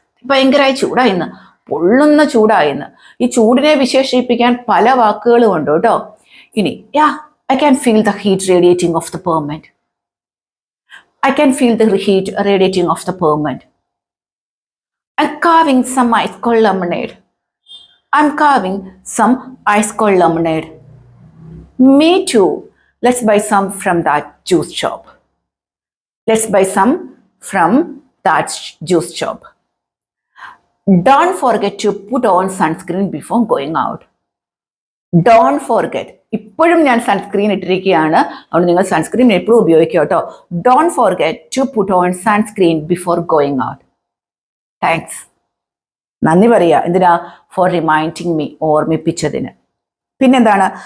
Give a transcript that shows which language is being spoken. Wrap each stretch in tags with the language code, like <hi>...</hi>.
<ml>ഭയങ്കരമായി ചൂടായിന്ന്, പൊള്ളുന്ന ചൂടായിന്ന്. ഈ ചൂടിനെ വിശേഷിപ്പിക്കാൻ പല വാക്കുകളും ഉണ്ട് കേട്ടോ.</ml> <en>ഇനി I can feel the heat radiating off the pavement. I can feel the heat radiating off the pavement. I'm carving some ice cold lemonade. I'm carving some ice cold lemonade. Me too. Let's buy some from that juice shop. Let's buy some from that juice shop. Don't forget to put on sunscreen before going out. Don't forget.</en> <ml>ഇപ്പോഴും ഞാൻ sunscreen ഇട്ടിരിക്കുകയാണ്, അതുകൊണ്ട് നിങ്ങൾ sunscreen എപ്പോഴും ഉപയോഗിക്കുക കേട്ടോ.</ml> <en>Don't forget to put on sunscreen before going out.</en> <ml>Thanks. നന്ദി പറയുക. എന്തിനാ?</ml> <en>for reminding me,</en> <ml>ഓർമ്മിപ്പിച്ചതിന്. പിന്നെന്താണ്?</ml>